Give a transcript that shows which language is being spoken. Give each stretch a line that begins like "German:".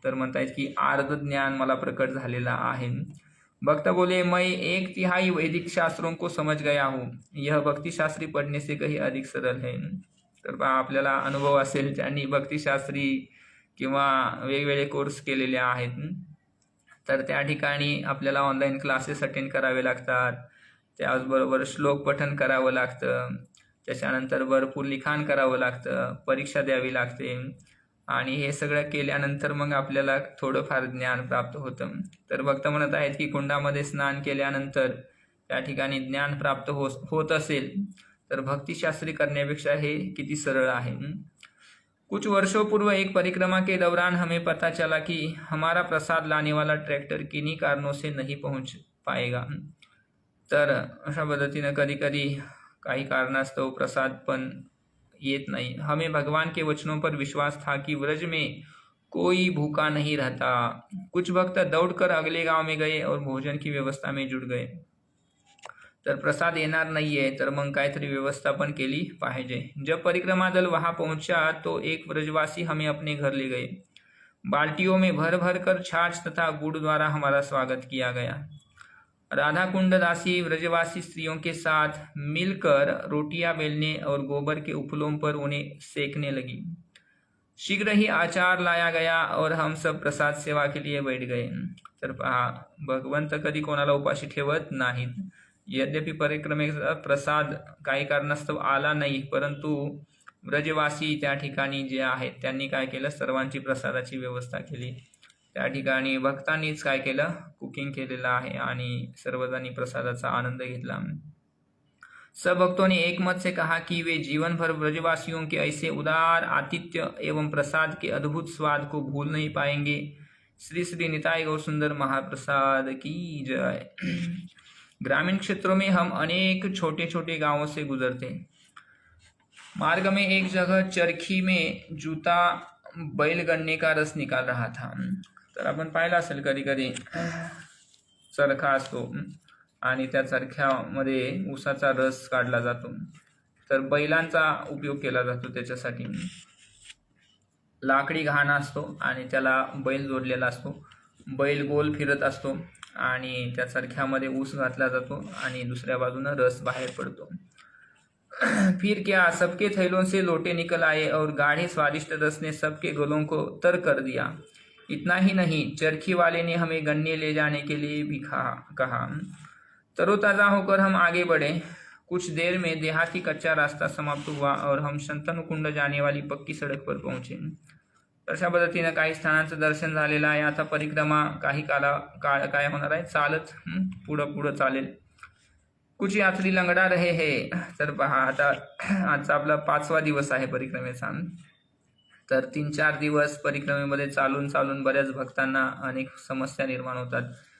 Marathi: तर म्हणतायत की अर्ध ज्ञान मला प्रकट झालेला आहे.
Hindi: भक्त बोले, मैं 1/3 वैदिक शास्त्रों को समझ गया हूँ. यह भक्तिशास्त्री पढ़ने से कहीं अधिक सरल है.
Marathi: तर पहा, आपल्याला अनुभव असेल ज्यांनी भक्तिशास्त्री किंवा वेगवेगळे कोर्स केलेले आहेत. तर त्या ठिकाणी आपल्याला ऑनलाईन क्लासेस अटेंड करावे लागतात. त्याचबरोबर श्लोक पठण करावं लागतं. त्याच्यानंतर भरपूर लिखाण करावं लागतं. परीक्षा द्यावी लागते आणि हे सगळं केल्यानंतर मग आपल्याला थोडंफार ज्ञान प्राप्त होतं. तर भक्त म्हणत आहेत की कुंडामध्ये स्नान केल्यानंतर त्या ठिकाणी ज्ञान प्राप्त होत असेल तर भक्तिशास्त्री करण्यापेक्षा हे किती सरळ आहे.
Hindi: कुछ वर्षों पूर्व एक परिक्रमा के दौरान हमें पता चला कि हमारा प्रसाद लाने वाला ट्रैक्टर किन्हीं कारणों से नहीं पहुंच पाएगा.
Marathi: तर अशा पद्धतीनं कधी कधी काही कारणास्तव प्रसाद पण येत नहीं.
Hindi: हमें भगवान के वचनों पर विश्वास था कि व्रज में कोई भूखा नहीं रहता। कुछ भक्त दौड़कर अगले गांव में गए और भोजन की व्यवस्था में जुट गए.
Marathi: तर प्रसाद येणार नाहीये तर मग काहीतरी व्यवस्था पण केली पाहिजे.
Hindi: जब परिक्रमा दल वहां पहुंचा तो एक ब्रजवासी हमें अपने घर ले गए. बाल्टियों में भर भर कर छाछ तथा गुड़ द्वारा हमारा स्वागत किया गया. राधा कुंड दासी ब्रजवासी स्त्रियों के साथ मिलकर रोटियां बेलने और गोबर के उपलों पर उन्हें सेकने लगी. शीघ्र ही आचार लाया गया और हम सब प्रसाद सेवा के लिए बैठ गए.
Marathi: तर पहा, भगवंत कधी कोणाला उपाशी ठेवत नाहीत. यद्यपि परिक्रमेचा प्रसाद काही कारणास्तव आला नाही, परंतु ब्रजवासी त्या ठिकाणी जे आहेत त्यांनी काय केलं, सर्वांची प्रसादाची व्यवस्था केली. त्या ठिकाणी भक्तांनीच काय केलं, कुकिंग केलेलं आहे आणि सर्वजणी प्रसादाचा आनंद घेतला.
Hindi: सब भक्तों ने एक मत से कहा कि वे जीवन भर ब्रजवासियों के ऐसे उदार आतिथ्य एवं प्रसाद के अद्भुत स्वाद को भूल नहीं पाएंगे. श्री श्री निताई गौर सुंदर महाप्रसाद की जय. ग्रामीण क्षेत्रों में हम अनेक छोटे छोटे गांवों से गुजरते. मार्ग में एक जगह चरखी में जूता बैलगणने का रस निकाल रहा था.
Marathi: तर आपण पाहिलं असेल कधी कधी चरखा असतो आणि त्या चरख्यामध्ये ऊसाचा रस काढला जातो. तर बैलांचा उपयोग केला जातो त्याच्यासाठी. लाकडी घाणा असतो आणि त्याला बैल जोडलेला असतो. बैल गोल फिरत असतो आणि त्या चरख्यामध्ये ऊस घातला जातो आणि दुसऱ्या बाजूने रस बाहेर पडतो.
Hindi: फिर क्या, सबके थैलों से लोटे निकल आए और गाढ़े स्वादिष्ट रस ने सबके गलों को तर कर दिया. इतना ही नहीं, चरखी वाले ने हमें गन्ने ले जाने के लिए भी कहा. तरोताज़ा होकर हम आगे बढ़े. कुछ देर में देहाती कच्चा रास्ता समाप्त हुआ और हम शंतनुकुंड जाने वाली पक्की सड़क पर पहुंचे.
Marathi: अशा पद्धतीनं काही स्थानांचं दर्शन झालेलं आहे. आता परिक्रमा काही काळ काय होणार आहे, चालत पुढं चालेल.
Hindi: कुछ यात्री लंगडा रहे है.
Marathi: तर पहा, आता आजचा आपला 5वा दिवस आहे परिक्रमेचा. तर 3-4 दिवस परिक्रमेमध्ये चालून बऱ्याच भक्तांना अनेक समस्या निर्माण होतात.